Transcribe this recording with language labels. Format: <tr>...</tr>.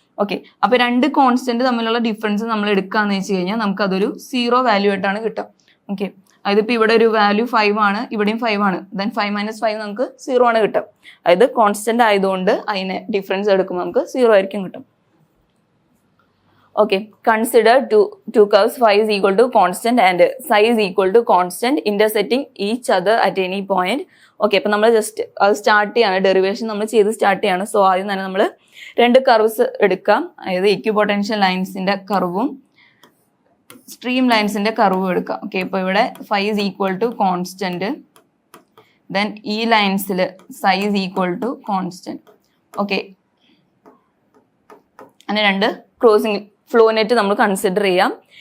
<ml>Okay അപ്പോൾ രണ്ട് constant തമ്മിലുള്ള ഡിഫറൻസ് നമ്മൾ എടുക്കാന്ന് വെച്ച് കഴിഞ്ഞാൽ നമുക്ക് അതൊരു 0 വാല്യൂ ആയിട്ടാണ് കിട്ടുക. ഓക്കെ അതിപ്പോൾ ഇവിടെ ഒരു വാല്യൂ 5 ആണ്, ഇവിടെയും 5 ആണ്. ദെൻ 5 - 5 നമുക്ക് 0 ആണ് കിട്ടുക. അതായത് കോൺസ്റ്റന്റ് ആയതുകൊണ്ട് അതിനെ ഡിഫറൻസ് എടുക്കുമ്പോൾ നമുക്ക് 0 ആയിരിക്കും കിട്ടും.</ml> <en>Okay consider two curves phi is equal to constant and psi is equal to constant intersecting each other at any point.</en> <ml>Okay അപ്പം നമ്മൾ ജസ്റ്റ് അത് സ്റ്റാർട്ട് ചെയ്യാണ്, ഡെറിവേഷൻ നമ്മൾ ചെയ്ത് സ്റ്റാർട്ട് ചെയ്യാണ്. സോ ആദ്യം തന്നെ നമ്മൾ രണ്ട് കർവ്സ് എടുക്കാം. അതായത് ഇക്വിപൊട്ടൻഷ്യൽ ലൈൻസിന്റെ കർവും സ്ട്രീം ലൈൻസിന്റെ കർവും എടുക്കാം. ഓക്കെ ഇപ്പോൾ ഇവിടെ</ml> <en>phi is equal to constant,</en> <ml>then ഈ ലൈൻസിൽ</ml> <en>psi is equal to constant.</en> <ml>Okay അങ്ങനെ രണ്ട് ക്രോസിംഗ് ഫ്ലോ നെറ്റ് നമ്മൾ കൺസിഡർ ചെയ്യാം.</ml>